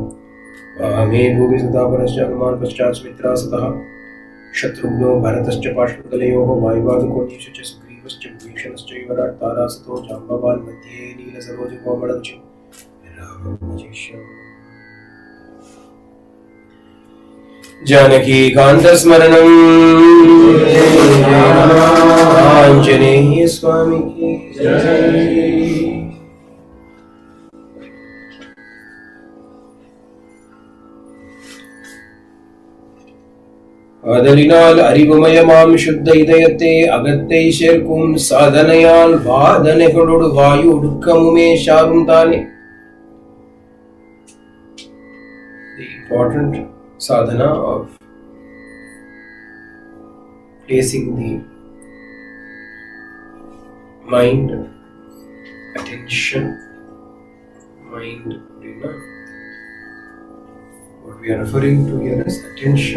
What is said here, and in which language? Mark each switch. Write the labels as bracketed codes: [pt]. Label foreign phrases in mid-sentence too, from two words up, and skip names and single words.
[sa] वामे भूमि सदा परश्च हनुमान् पश्चात् सुमित्रा सतः शत्रुघ्नो भरतश्च पार्श्वकलयोः वायुवादकोटीश्च च सुग्रीवश्च विभीषणश्च युवराट् तारासुतो जाम्बवान् मध्ये नीलसरोजकोमलरुचिं रामं भजे श्यामलम्। जानकीकान्तस्मरणं आञ्जनेय [hi] स्वामी की जय। [ta] ஆதலினால் அறிவுமயமாம் சுத்த இதயத்தை அகத்தை சேர்க்கும் சாதனையால் வாதனைகளோடு வாயு ஒடுக்கமுமே சாரும் தானே. [en] The important sadhana of placing the mind, attention, mind, what we are referring to here is attention.